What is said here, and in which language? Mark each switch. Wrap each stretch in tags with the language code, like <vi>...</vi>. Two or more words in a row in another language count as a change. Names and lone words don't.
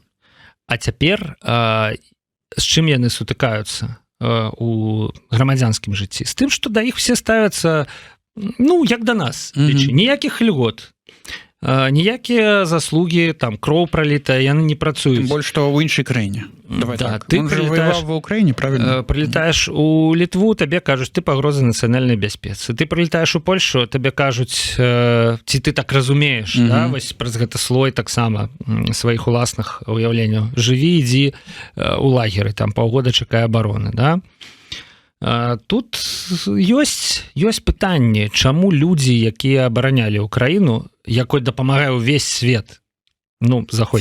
<be>А цяпер з чым яны сутыкаюцца у грамадзянскім жыцці? З тым, што да іх все ставяцца, ну, як да нас, ніякіх льгот, ніякія заслугі, там, кроў пралітая, яны не працуюць. Тым больш, што ў іншай краіне. Давай да, так. Ты</be> <ru>Он прилетаешь в Украине, правильно? Прилетаешь у Литву, тебе кажуть, ты погроза национальной бяспецы. Ты прилетаешь у Польшу, тебе кажуть,</ru> <be>ці ты так разумеешь, да, вось праз гэта слой таксама сваіх уласных уяўленняў. Жыві, ідзі у лагеры, там паўгода чакай абароны, да. Тут ёсць пытанне, чаму людзі, якія абаранялі Украіну, якой дапамагае ўвесь свет, ну, заходні</be>